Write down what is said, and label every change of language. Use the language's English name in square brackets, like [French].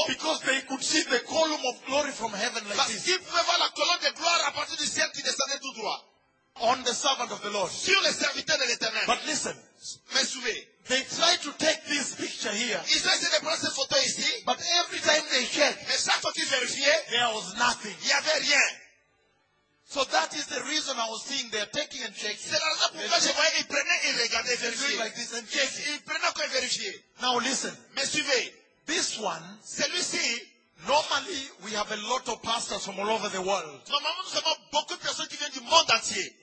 [English] Because they could see the column of glory from heaven like this. [French] Ils pouvaient voir la colonne de gloire à partir du ciel qui descendait tout droit. [English] On the servant of the Lord. [French] Sur le serviteur de l'Éternel. [English] But listen. [French] Mais suivez. [English] They tried to take this picture here. [French] Ils ont essayé de prendre cette photo ici. [English] But every time they checked. [French] Mais chaque fois qu'ils vérifiaient. [English] There was nothing. [French] Il n'y avait rien. [English] So that is the reason I was seeing they are taking and checking. [French] C'est la raison pour laquelle je voyais qu'ils prenaient et regardaient, vérifiaient. [English] Like this and checking. [French] Ils prenaient encore et vérifiaient. [English] Now listen. [French] Mais suivez. [English] This one. [French] Celui-ci. [English] Normally, we have a lot of pastors from all over the world. [French] Normalement, nous avons beaucoup de personnes qui viennent du monde entier.